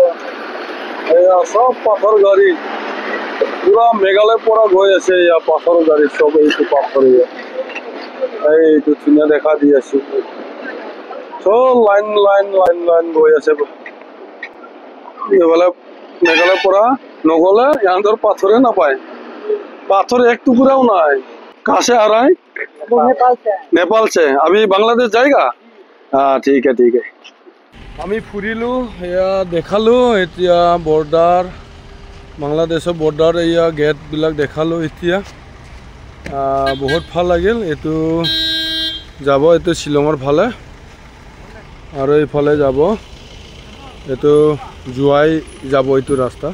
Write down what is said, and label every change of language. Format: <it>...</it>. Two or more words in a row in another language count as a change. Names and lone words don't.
<as>এয়া চব পাথৰ গাড়ী পুৰা মেঘালয়ৰ পৰা গৈ আছে। এয়া পাথৰ গাড়ী চব, এইটো পাথৰ। এইটো ধুনীয়া দেখা দি আছো, চব লাইন গৈ আছে। এইফালে মেঘালয়ৰ পৰা নগলে ইহঁতৰ পাথৰে নাপায়।</as> <hi>पाथर एक टुकड़ाও নাই। कहाँ से आ रहा है? नेपाल से। अभी बांग्लादेश जाएगा? हाँ ठीक है ठीक है।</hi> <as>আমি ফুৰিলো, এয়া দেখালো। এতিয়া বৰ্ডাৰ, বাংলাদেশৰ বৰ্ডাৰ এয়া গেটবিলাক দেখালো। এতিয়া বহুত ভাল লাগিল। এইটো যাব, এইটো শ্বিলঙৰ ফালে আৰু এইফালে যাব, এইটো জুৱাই যাব এইটো ৰাস্তা।</as>